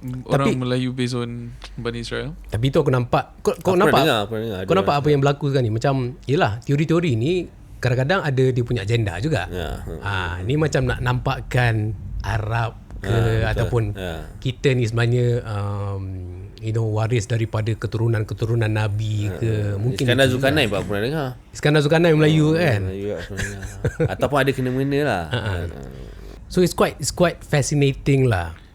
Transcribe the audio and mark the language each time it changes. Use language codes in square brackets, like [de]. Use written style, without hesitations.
[ms] Orang Melayu [en] based on [ms] Bani Israel. Tapi tu aku nampak Kau nampak Kau nampak apa yang berlaku sekarang ni. Macam yelah, teori-teori ni kadang-kadang ada dia punya agenda juga. Ni macam nak nampakkan Arab ke ataupun kita ni sebenarnya waris daripada keturunan Nabi ke. Mungkin Iskandar Zulkarnain pun aku pernah dengar. Iskandar Zulkarnain Melayu kan. Melayu ataupun ada kena-mena lah. [en] So it's quite fascinating lah.